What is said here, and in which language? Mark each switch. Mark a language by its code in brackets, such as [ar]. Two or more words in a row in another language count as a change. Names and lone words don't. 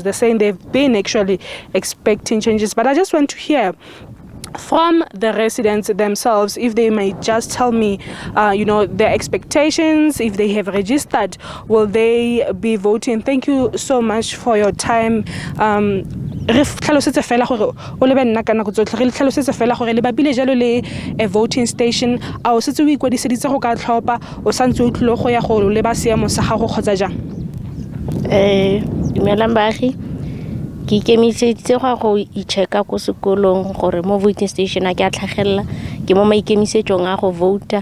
[en] They're saying they've been actually expecting changes. But I just want to hear from the residents themselves, if they may just tell me, their expectations, if they have registered, will they be voting? Thank you so much for your time. [tn] Re tlhalosetse fela gore o lebe nna ka nako tsotlhe re tlhalosetse fela gore le babile jalo le a [en] voting station [tn] a o setse o ikwadiseditse go ka tlhopha o santse o tlile go ya go leba seemo sa gago kgotsa jang? Dumelang baagi, ke ikemiseditse go i-checka ko sekolong gore mo [en] voting station [tn] a ke a tlhagelela ke mo maikemisetsong a go vouta.